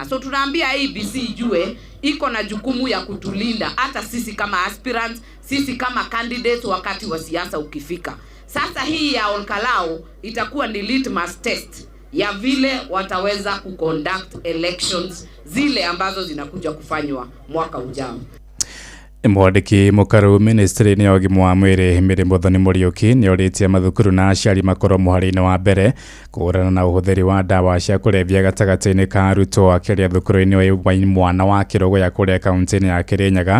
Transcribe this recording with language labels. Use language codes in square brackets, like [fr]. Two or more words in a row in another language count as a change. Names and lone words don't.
[sw] So tunaambia IEBC ijue iko na jukumu ya kutulinda hata sisi kama aspirants, sisi kama candidates wakati wa siasa ukifika. Sasa hii ya Olkalao itakuwa ni [en] litmus test [sw] ya vile wataweza kuconduct elections zile ambazo zinakuja kufanywa mwaka ujao. [ki] Mwandiki mũkaru ministry-inĩ ya ũgima wa mwĩrĩ Mary Muthoni Mũriũki nĩorĩtie mathukuru na aciari makorwo mũhari-inĩ wa mbere kũhũrana na ũhũthĩri wa ndawa cia kũrebia gatagatĩ-inĩ ka arutwo akĩria thukuru-inĩ wa mwana wa Kĩrũgũya kũrĩa kaunti-inĩ ya Kĩrĩnyaga.